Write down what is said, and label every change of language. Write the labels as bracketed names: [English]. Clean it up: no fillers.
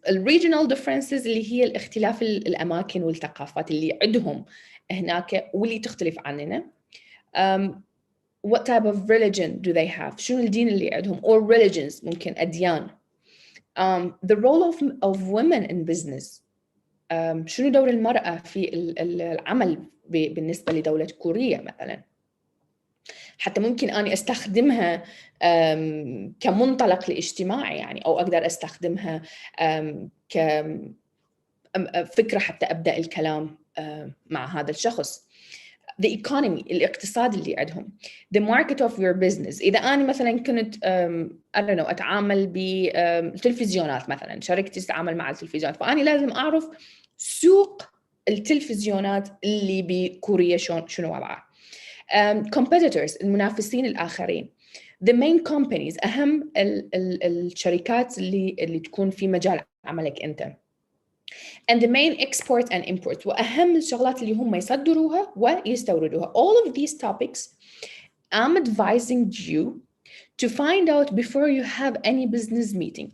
[English] Regional differences [Arabic] اللي هي الاختلاف الأماكن والثقافات اللي عندهم هناك واللي تختلف عننا. [English] What type of religion do they have? [Arabic] شنو الدين اللي عندهم? [English] Or religions [Arabic] ممكن أديان. [English] The role of women in business. [Arabic] شنو دور المرأة في العمل بالنسبة لدولة كوريا مثلا. حتى ممكن أني أستخدمها كمنطلق لاجتماعي يعني أو أقدر أستخدمها كفكرة حتى أبدأ الكلام مع هذا الشخص. [English] The economy [Arabic] الاقتصاد اللي عندهم. [English] The market of your business. [Arabic] إذا أنا مثلا كنت [English] I don't know [Arabic] أتعامل بالتلفزيونات مثلا شركتي تتعامل مع التلفزيونات فأنا لازم أعرف سوق التلفزيونات اللي بكوريا شنو وضعه. Competitors المنافسين الآخرين. [English] The main companies [Arabic] أهم الشركات اللي تكون في مجال عملك أنت. [English] And the main export and import [Arabic] وأهم الشغلات اللي هم يصدروها ويستوردوها. [English] All of these topics I'm advising you to find out before you have any business meeting.